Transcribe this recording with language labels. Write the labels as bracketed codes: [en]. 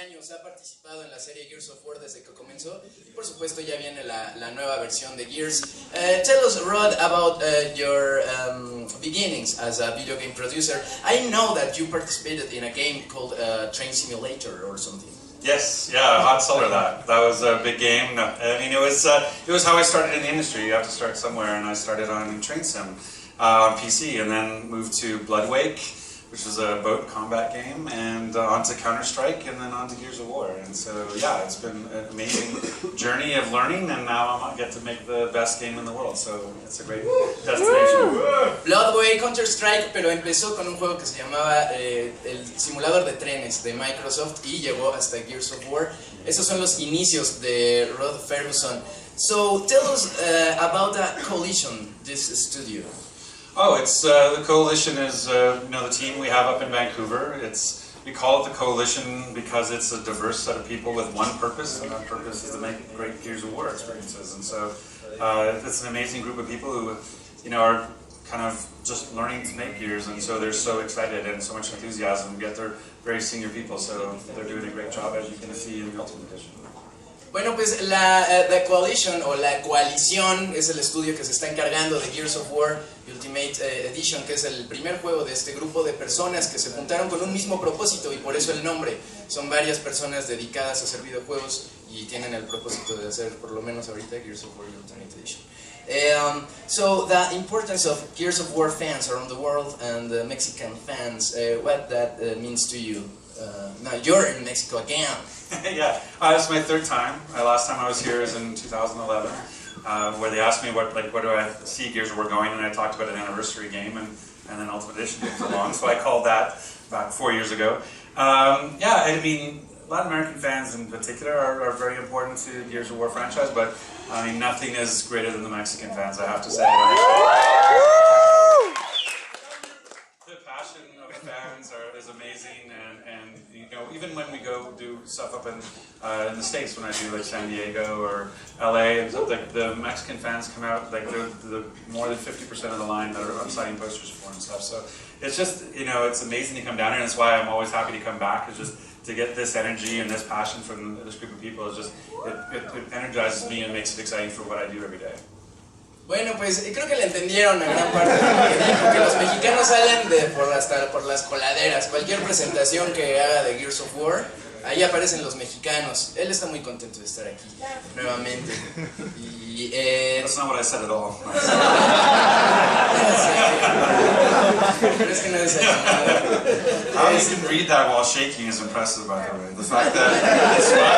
[es] Ha participado en la serie Gears of War desde que comenzó y por supuesto ya viene la nueva versión de Gears. [en] Tell us, Rod, about your beginnings as a video game producer. I know that you participated in a game called Train Simulator or something. Yes, yeah, hot seller that. That was a big game. No, I mean, it was how I started in the industry. You have to start somewhere, and I started on Train Sim on PC, and then moved to Bloodwake, which was a boat combat game, and onto Counter-Strike, and then onto Gears of War. And so, yeah, it's been an amazing journey of learning, and now I get to make the best game in the world, so it's a great destination. [es] Bloodwake, Counter-Strike, pero empezó con un juego que se llamaba el simulador de trenes de Microsoft y llegó hasta Gears of War. Esos son los inicios de Rod Ferguson. [en] So, tell us about the Coalition, this studio. Oh, it's the Coalition is the team we have up in Vancouver. We call it the Coalition because it's a diverse set of people with one purpose, and that purpose is to make great Gears of War experiences. And so it's an amazing group of people who, are kind of just learning to make gears, and so they're so excited and so much enthusiasm, yet they're very senior people, so they're doing a great job, as you can see in the Ultimate Edition. [es] Bueno, pues la Coalition o la Coalición es el estudio que se está encargando de Gears of War Ultimate Edition, que es el primer juego de este grupo de personas que se juntaron con un mismo propósito, y por eso el nombre. Son varias personas dedicadas a hacer videojuegos y tienen el propósito de hacer, por lo menos ahorita, Gears of War Ultimate Edition. [en] So the importance of Gears of War fans around the world and Mexican fans, what that means to you? Now you're in Mexico again. Yeah, it's my third time. Last time I was here was in 2011, where they asked me what do I see Gears of War going, and I talked about an anniversary game, and then Ultimate Edition came along, so I called that about 4 years ago. Yeah, I mean, Latin American fans in particular are very important to the Gears of War franchise, but I mean, nothing is greater than the Mexican fans, I have to say. The passion of the fans is amazing, and you know, even when we go do stuff up in the States, when I do like San Diego or LA, and stuff, like the Mexican fans come out, like the more than 50% of the line that are signing posters for and stuff. So it's just, you know, it's amazing to come down here, and that's why I'm always happy to come back. It's just to get this energy and this passion from this group of people. It's just it energizes me and makes it exciting for what I do every day. [es] Bueno, pues creo que le entendieron a gran parte de lo que dijo, que los mexicanos salen hasta por las coladeras. Cualquier presentación que haga de Gears of War, ahí aparecen los mexicanos. Él está muy contento de estar aquí nuevamente. Y, [en] That's not what I said at all. [es] Pero es que no es así nada. [en] How you can read that while shaking is impressive, by the way. The fact that it's